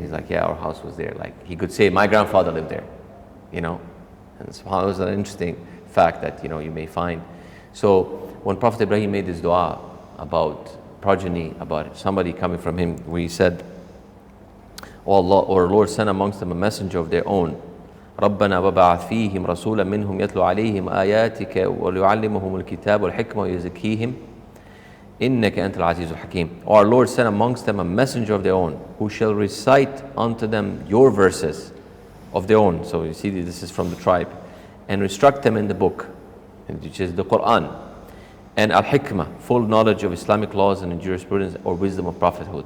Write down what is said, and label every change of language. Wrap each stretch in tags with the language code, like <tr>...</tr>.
<en>He's like, yeah, our house was there. Like he could say, my grandfather lived there, you know. And subhanAllah, it was an interesting fact that, you know, you may find. So when Prophet Ibrahim made this dua about progeny, about somebody coming from him, we said, O Allah, or Lord, send amongst them a messenger of their own.</en> <ar>ربنا وبعث فيهم رسولا منهم يتلو عليهم آياتك ويعلمهم الكتاب والحكمة ويزكيهم إنك أنت العزيز الحكيم.</ar> <en>Our Lord, send amongst them a messenger of their own who shall recite unto them your verses of their own. So you see, this is from the tribe, and instruct them in the book, which is the Quran, and al-hikmah, full knowledge of Islamic laws and jurisprudence or wisdom of prophethood.</en>